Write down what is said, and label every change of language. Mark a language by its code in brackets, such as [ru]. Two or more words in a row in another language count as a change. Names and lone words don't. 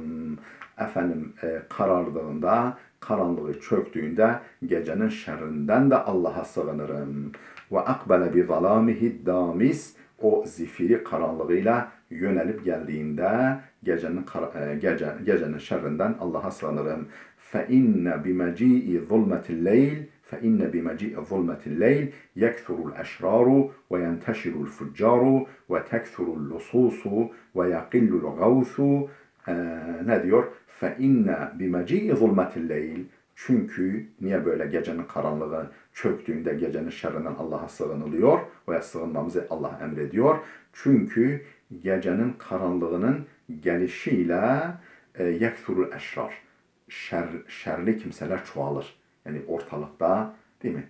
[tr] Efendim karardığında, karanlığı çöktüğünde gecenin şerrinden de Allah'a sığınırım. [ar] وأقبل بظلامه دامس. [tr] O zifiri karanlığıyla yönelip geldiğinde gecenin şerrinden Allah'a sığınırım. [ar] فإن بمجيء ظلمة الليل فإن بمجيء ظلمة الليل يكثر الأشرار وينتشر الفجار وتكثر اللصوص ويقل الغوث [tr] ne diyor? [ar] فإن بمجيء ظلمة الليل. [tr] Çünkü niye böyle gecenin karanlığı çöktüğünde gecenin şerrinden Allah'a sığınılıyor veya sığınmamızı Allah emrediyor. Çünkü gecenin karanlığının gelişiyle [ar] يكثر الأشرار. [tr] Şerli kimseler çoğalır. Yani ortalıkta değil mi?